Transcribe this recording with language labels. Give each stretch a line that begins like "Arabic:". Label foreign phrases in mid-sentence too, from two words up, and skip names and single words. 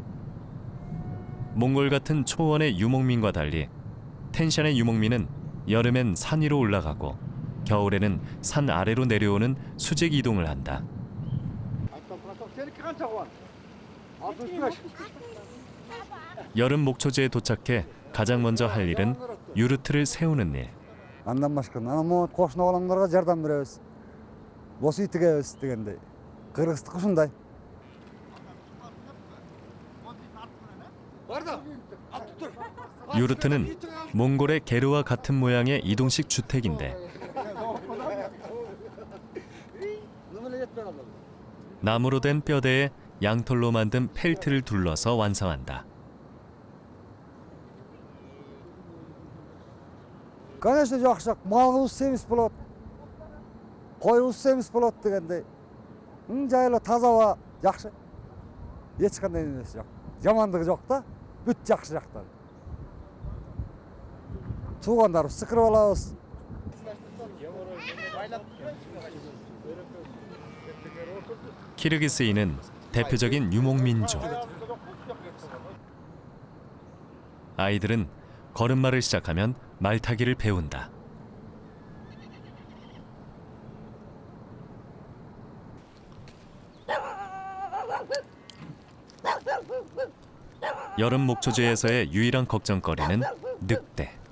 Korean: 몽골 같은 초원의 유목민과 달리 텐샨의 유목민은 여름엔 산 위로 올라가고 겨울에는 산 아래로 내려오는 수직 이동을 한다. 여름 목초지에 도착해 가장 먼저 할 일은 유르트를 세우는 일.
Kyrgyz: Андан башка анан кошуна балаңдарга жардам беребиз. Бос үй тигебиз дегендей. Кыргыздык ушундай.
Korean: 유르트는 몽골의 게르와 같은 모양의 이동식 주택인데 나무로 된 뼈대에 양털로 만든 펠트를 둘러서 완성한다.
Kyrgyz: Конечно, жакшы. Малыбыз семиз болот. Коюбуз семиз болот дегендей. Жайлы таза аба жакшы. Эч кандай эмес жок. Жамандыгы жок да. Бүт жакшы жактары. Туугандарыбыз сыкырып алабыз.
Korean: 키르기스인은 대표적인 유목민족. 아이들은 걸음마를 시작하면 말타기를 배운다. 여름 목초지에서의 유일한 걱정거리는 늑대.